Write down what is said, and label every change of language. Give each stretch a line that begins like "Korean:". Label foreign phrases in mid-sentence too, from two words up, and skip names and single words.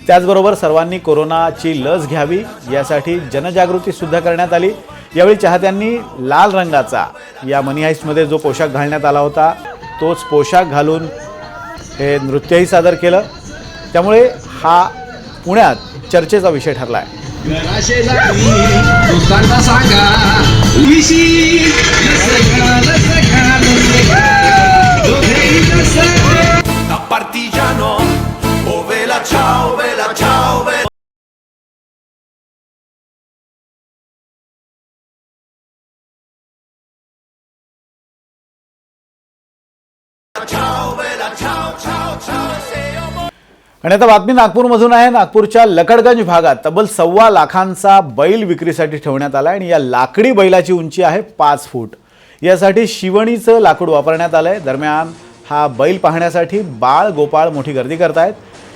Marathi: त्याचबरोबर सर्वांनी कोरोनाची लस घ्यावी यासाठी जनजागृती सुद्धा करण्यात आली। यावेळी चाहत्यांनी लाल रंगाचा या मनी हाइस्टमध्ये जो पोशाख घालण्यात आला होता तोच पोशाख घालून हे नृत्यही सादर केलं। त्यामुळे हा पुण्यात चर्चेचा विषय ठरला आहे।
Italian: Partigiano, oh vela ciao, vela ciao, vela ciao, vela ciao, ciao, ciao, say
Marathi: आणि आता बातमी नागपूरमधून आहे। नागपूरच्या लकडगंज भागात तब्बल 1.25 लाखांचा बैल विक्रीसाठी ठेवण्यात आला आणि या लाकडी बैलाची उंची आहे 5 फूट। यासाठी शिवणीचं लाकूड वापरण्यात आलंय। दरम्यान हा बैल पाहण्यासाठी बाळ गोपाळ मोठी गर्दी करतायत।